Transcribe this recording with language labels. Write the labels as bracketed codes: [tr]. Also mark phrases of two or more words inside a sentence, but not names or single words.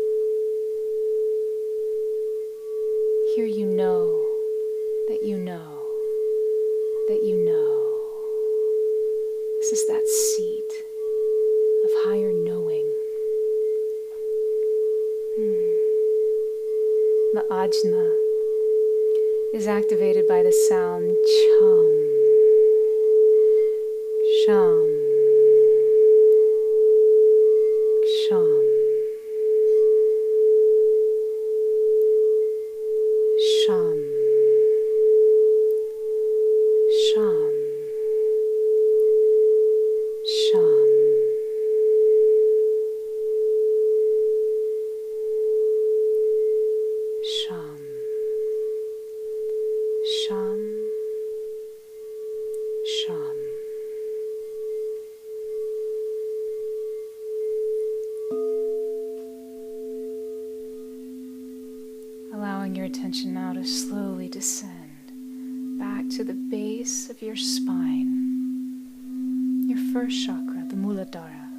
[en] Here you know that you know that you know. This is that seat of higher knowing. The ajna, is activated by the sound chum, chum, chum, chum, chum, chum. Sham, sham, sham. Allowing your attention now to slowly descend back to the base of your spine, your first chakra, the Muladhara.